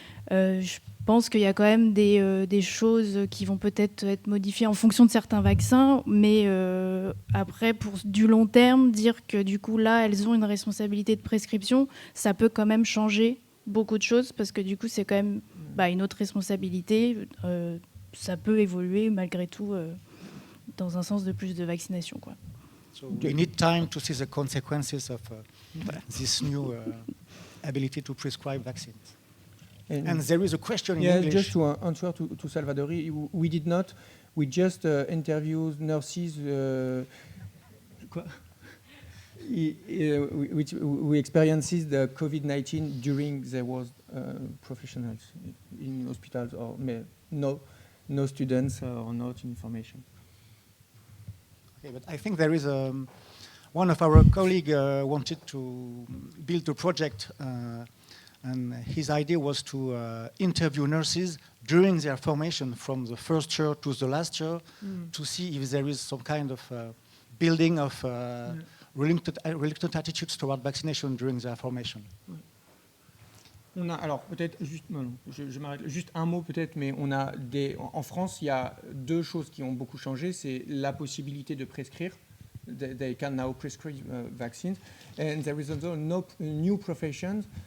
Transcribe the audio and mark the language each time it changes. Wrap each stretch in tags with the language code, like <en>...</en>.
<fr>Je pense qu'il y a quand même des choses qui vont peut-être être modifiées en fonction de certains vaccins, mais après, pour du long terme, dire que du coup, là, elles ont une responsabilité de prescription, ça peut quand même changer beaucoup de choses, parce que du coup, c'est quand même une autre responsabilité. Ça peut évoluer malgré tout dans un sens de plus de vaccination, quoi.</fr> <en>So we need time to see the consequences of this new ability to prescribe vaccines. And there is a question in English. Just to answer to Salvadori, we did not. We just interviewed nurses. We experienced the COVID-19 during there was professionals in hospitals or no students or not information. Okay, but I think there is one of our colleagues wanted to build a project, and his idea was to interview nurses during their formation from the first year to the last year to see if there is some kind of building of reluctant attitudes toward vaccination during their formation.</en> <fr>On a, alors peut-être juste, je m'arrête, juste un mot peut-être, mais on a en France, il y a deux choses qui ont beaucoup changé, c'est la possibilité de prescrire.</fr> <en>They can now prescribe vaccines, and there is also new profession.</en>